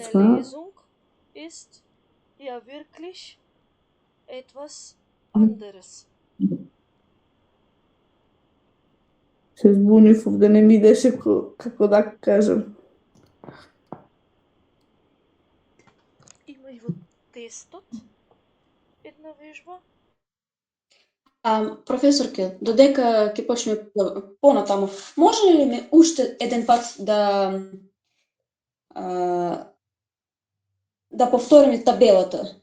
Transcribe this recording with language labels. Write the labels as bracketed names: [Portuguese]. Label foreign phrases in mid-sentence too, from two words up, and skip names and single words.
[German] Eine wahr. Lesung ist ja wirklich etwas anderes. [Macedonian] Се збунив да не ми идеше како да кажам. Има и во тестот една вежба. Професорке, додека ќе почнеме понатаму, може ли ме уште еден пат да повториме табелата